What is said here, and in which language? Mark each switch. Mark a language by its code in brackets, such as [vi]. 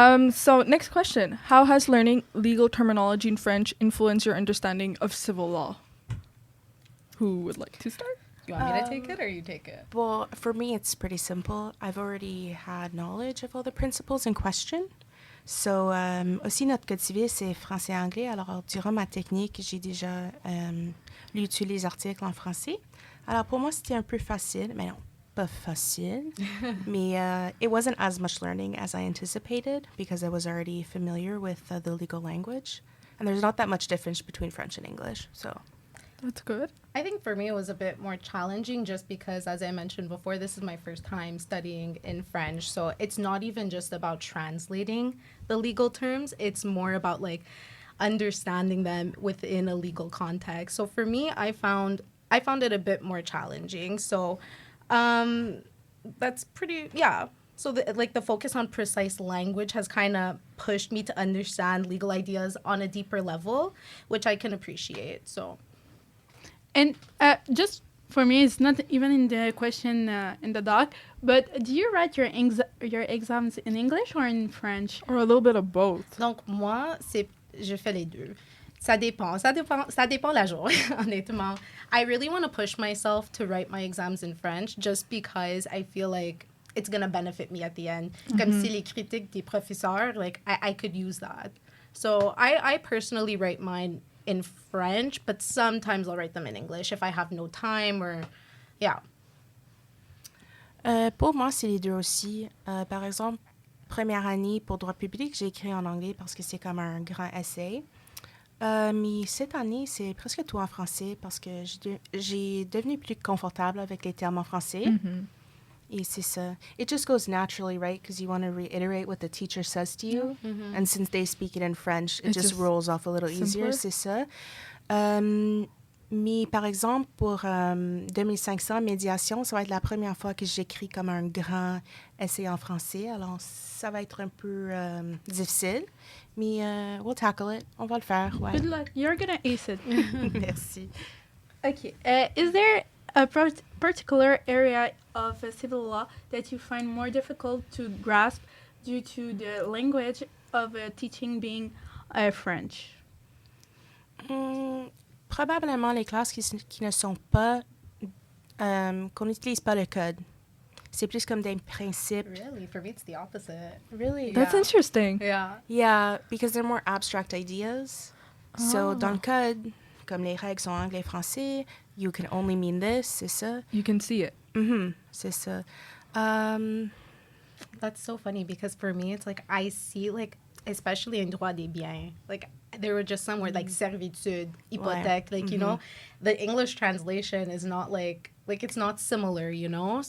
[en] So next question. How has learning legal terminology in French influenced your understanding of civil law? Who would like to start? You want me to take it or you take it? Well, for me, it's pretty simple. I've already had knowledge of all the principles in question. [fr] So, aussi, notre code civil, c'est français et anglais. Alors, durant ma technique, j'ai déjà lu tous les articles en français. Alors, pour moi, c'était un peu facile. Mais non, pas facile. Mais [en] it wasn't as much learning as I anticipated because I was already familiar with the legal language. And there's not that much difference between French and English, so... That's good. I think for me it was a bit more challenging just because, as I mentioned before, this is my first time studying in French. So it's not even just about translating the legal terms. It's more about like understanding them within a legal context. So for me, I found it a bit more challenging. So that's pretty, yeah. So the focus on precise language has kind of pushed me to understand legal ideas on a deeper level, which I can appreciate. So, And just for me, it's not even in the question in the doc, but do you write your exams in English or in French? Or a little bit of both. [fr] Donc moi, je fais les deux. Ça dépend la journée, honnêtement. [en] I really want to push myself to write my exams in French just because I feel like it's going to benefit me at the end. [fr] Comme si les critiques des professeurs, [en] like, I could use that. So I personally write mine in French, but sometimes I'll write them in English if I have no time or, yeah. [fr] Pour moi, c'est les deux aussi. Par exemple, première année pour droit public, j'ai écrit en anglais parce que c'est comme un grand essai. Mais cette année, c'est presque tout en français parce que j'ai devenu plus confortable avec les termes en français. Mm-hmm. Et c'est ça. [en] It just goes naturally, right? Because you want to reiterate what the teacher says to you. Mm-hmm. And since they speak it in French, it It's just just rolls off a little easier, [fr] c'est ça. Mais par exemple, pour 2500 médiation, ça va être la première fois que j'écris comme un grand essai en français. Alors, ça va être un peu difficile. Mais [en] we'll tackle it. [fr] On va le faire, ouais. [en] Good luck. You're gonna ace it. [fr] Merci. [en] Okay. Is there a particular area of civil law that you find more difficult to grasp due to the language of teaching being French? [fr] Probablement les classes qui ne sont pas... qu'on n'utilise pas le code. C'est plus comme des principes. [en] Really? For me, it's the opposite. Really? That's Yeah. interesting. Yeah. Yeah, because they're more abstract ideas. [fr] So, dans le code, comme les règles sont anglais-français, [en] you can only mean this, [fr] c'est ça. [en] You can see it. [fr] C'est ça. [en] That's so funny because for me, it's like I see, like, especially in droit des biens, like, there were just some words like servitude, hypothèque, like, you know, the English translation is not like it's not similar, you know?